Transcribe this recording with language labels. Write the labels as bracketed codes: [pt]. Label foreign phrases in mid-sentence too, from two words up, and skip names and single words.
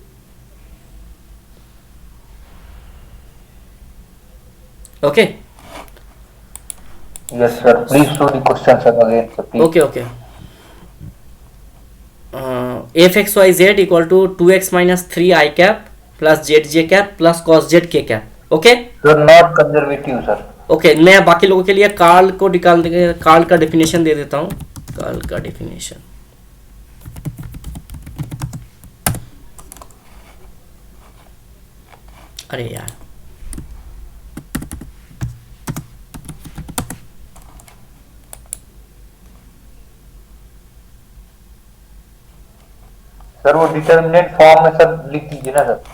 [en] Okay. Yes, sir. Please show the question, sir, again, sir, please. Okay. fxyz equal to 2x minus 3 I cap plus zj cap plus cos z k cap. Okay. Sir, not conservative, sir. [hi] ओके, मैं बाकी लोगों के लिए कार्ल को निकाल देंगे, कार्ल का डेफिनेशन दे देता हूँ. कार्ल का डेफिनेशन, अरे यार, सर वो [en] determinant form [hi] में सर लिख दीजिए ना सर.